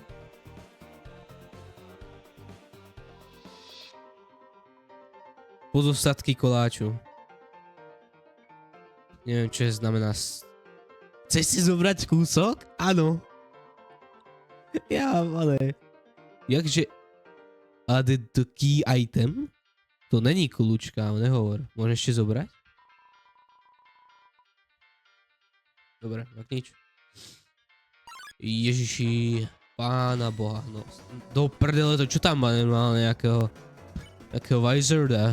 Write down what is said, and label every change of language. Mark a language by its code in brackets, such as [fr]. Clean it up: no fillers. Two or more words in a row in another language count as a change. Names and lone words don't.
[sk] Pozostatky koláču. Neviem, čo je znamená. Chceš si zobrať kúsok? Áno. Ja, ale... Jakže... [en] Add the key item? [sk] To není kľúčka, nehovor. Môžeš ešte zobrať? Dobre, tak nič. Ježiši, pána boha, no. Do prdele to, čo tam má normálne nejakého Vizarda?